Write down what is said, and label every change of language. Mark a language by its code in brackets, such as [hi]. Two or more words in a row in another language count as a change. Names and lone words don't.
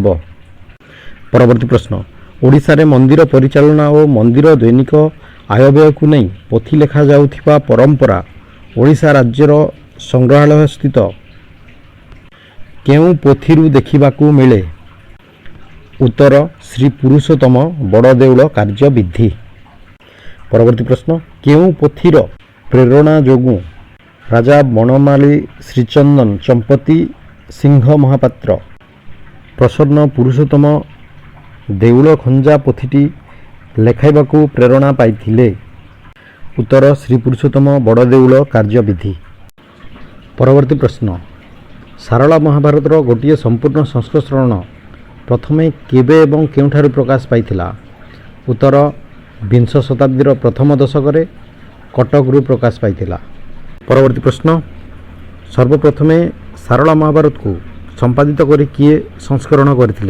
[or] ପରବର୍ତ୍ତୀ ପ୍ରଶ୍ନ ଓଡ଼ିଶାରେ ମନ୍ଦିର ପରିଚାଳନା ଓ ମନ୍ଦିର ଦୈନିକ ଆୟବ୍ୟୟକୁ ନେଇ ପୋଥି ଲେଖାଯାଉଥିବା ପରମ୍ପରା ଓଡ଼ିଶା ରାଜ୍ୟର ସଂଗ୍ରହାଳୟ ସ୍ଥିତ କେଉଁ ପୋଥିରୁ ଦେଖିବାକୁ ମିଳେ? ଉତ୍ତର ଶ୍ରୀ ପୁରୁଷୋତ୍ତମ ବଡ଼ଦେଉଳ କାର୍ଯ୍ୟବିଧି। ପରବର୍ତ୍ତୀ ପ୍ରଶ୍ନ କେଉଁ ପୋଥିର ପ୍ରେରଣା ଯୋଗୁ ରାଜା ବନମାଳୀ ଶ୍ରୀଚନ୍ଦନ ଚମ୍ପତି ସିଂହ ମହାପାତ୍ର ପ୍ରସନ୍ନ ପୁରୁଷୋତ୍ତମ ଦେଉଳ ଖଞ୍ଜା ପୋଥିଟି ଲେଖାଇବାକୁ ପ୍ରେରଣା ପାଇଥିଲେ? ଉତ୍ତର ଶ୍ରୀ ପୁରୁଷୋତ୍ତମ ବଡ଼ଦେଉଳ କାର୍ଯ୍ୟବିଧି। ପରବର୍ତ୍ତୀ ପ୍ରଶ୍ନ ସାରଳା ମହାଭାରତର ଗୋଟେ ସମ୍ପୂର୍ଣ୍ଣ ସଂସ୍କରଣ ପ୍ରଥମେ କେବେ ଏବଂ କେଉଁଠାରୁ ପ୍ରକାଶ ପାଇଥିଲା? ଉତ୍ତର ବିଂଶ ଶତାବ୍ଦୀର ପ୍ରଥମ ଦଶକ କଟକରୁ ପ୍ରକାଶ ପାଇଥିଲା। ପରବର୍ତ୍ତୀ ପ୍ରଶ୍ନ ସର୍ବପ୍ରଥମେ ସାରଳା ମହାଭାରତ କୋ ସମ୍ପାଦିତ କରି କିଏ ସଂସ୍କରଣ କରଥିଲେ?